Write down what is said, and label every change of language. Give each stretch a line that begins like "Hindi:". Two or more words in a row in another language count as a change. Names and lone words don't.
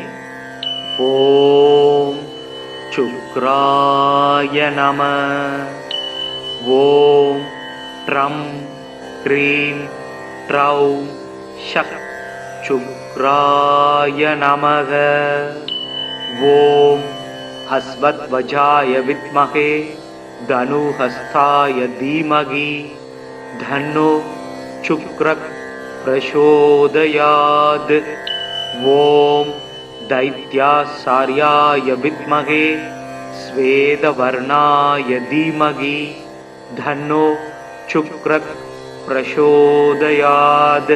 Sanskrit: ॐ शुक्राय नमः। ॐ ड्रं क्रीं ड्रौं षक् शुक्राय नमः। ॐ अश्वध्वजाय विद्महे धनुहस्ताय धीमहि तन्नो शुक्रः प्रचोदयात्। ॐ दैत्याचार्याय विद्महे श्वेतवर्णाय धीमहि तन्नो शुक्रः प्रचोदयात्।